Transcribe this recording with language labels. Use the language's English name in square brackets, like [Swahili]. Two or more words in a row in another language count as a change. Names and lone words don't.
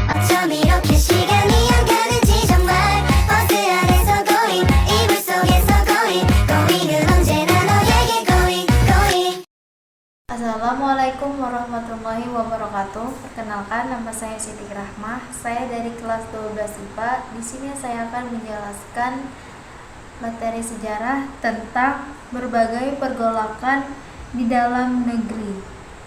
[Korean] 저렇게 시간이 안 가는지 정말 버스 안에서 going 이불 속에서 going 은 언제나 너에게 going. [Arabic] السلام عليكم ورحمة الله وبركاته. [Indonesian] Perkenalkan, nama saya Siti Rahmah. Saya dari kelas 12 IPA. Di sini saya akan menjelaskan materi sejarah tentang berbagai pergolakan di dalam negeri.